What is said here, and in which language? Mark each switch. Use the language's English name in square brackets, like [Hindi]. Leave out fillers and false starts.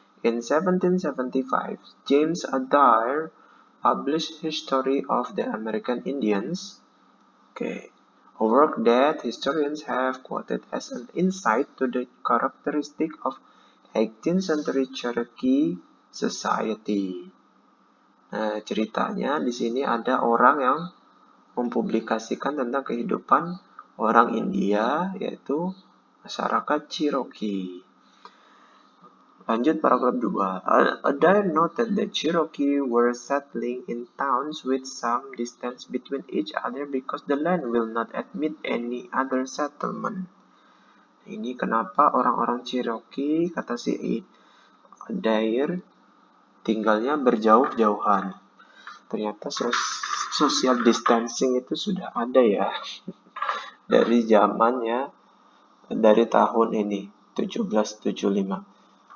[English] In 1775, James Adair published History of the American Indians. Okay. A work that historians have quoted as an insight to the characteristic of 18th century Cherokee society. [Indonesian] Nah, ceritanya di sini ada orang yang mempublikasikan tentang kehidupan orang India, yaitu masyarakat Cherokee. Lanjut paragraf 2. [English] Adair noted that Cherokee were settling in towns with some distance between each other because the land will not admit any other settlement. [Indonesian] Ini kenapa orang-orang Cherokee, kata si Adair, tinggalnya berjauh-jauhan. Ternyata social distancing itu sudah ada ya dari zamannya, dari tahun ini 1775.